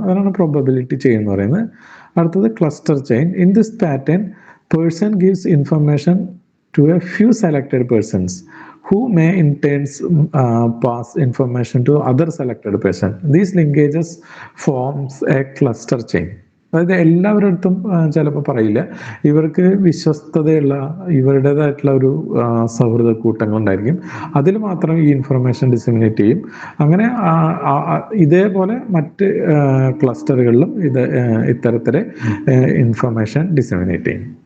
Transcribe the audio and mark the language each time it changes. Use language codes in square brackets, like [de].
[ml] അതാണ് probability chain എന്ന് പറയുന്നത്. അടുത്തത് cluster chain. [en] In this pattern person gives information to a few selected persons who may in turns pass information to other selected person. These linkages forms a cluster chain. [ml] അതായത് എല്ലാവരുടെ അടുത്തും ചിലപ്പോൾ പറയില്ല, ഇവർക്ക് വിശ്വസ്തതയുള്ള ഇവരുടേതായിട്ടുള്ള ഒരു സൗഹൃദ കൂട്ടങ്ങൾ ഉണ്ടായിരിക്കും, അതിൽ മാത്രം ഈ ഇൻഫർമേഷൻ ഡിസമിനേറ്റ് ചെയ്യും. അങ്ങനെ ഇതേപോലെ മറ്റ് ക്ലസ്റ്ററുകളിലും ഇത്തരത്തിലെ ഇൻഫർമേഷൻ ഡിസമിനേറ്റ് ചെയ്യും.